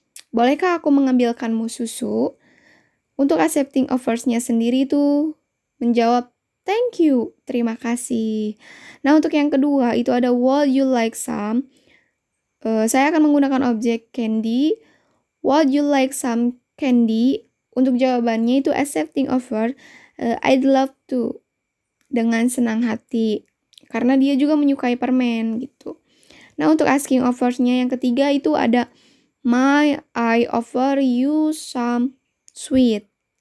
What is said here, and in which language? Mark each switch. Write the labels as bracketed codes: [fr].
[id] Bolehkah aku mengambilkanmu susu? Untuk accepting offers-nya sendiri itu menjawab thank you, terima kasih. Nah, untuk yang kedua itu ada [en] would you like some? [id] Saya akan menggunakan objek candy. [en] Would you like some candy? [id] Untuk jawabannya itu [en] accepting offer. I'd love to. [id] Dengan senang hati. Karena dia juga menyukai permen gitu. Nah, untuk asking offers-nya yang ketiga itu ada [en] may I offer you some sweet?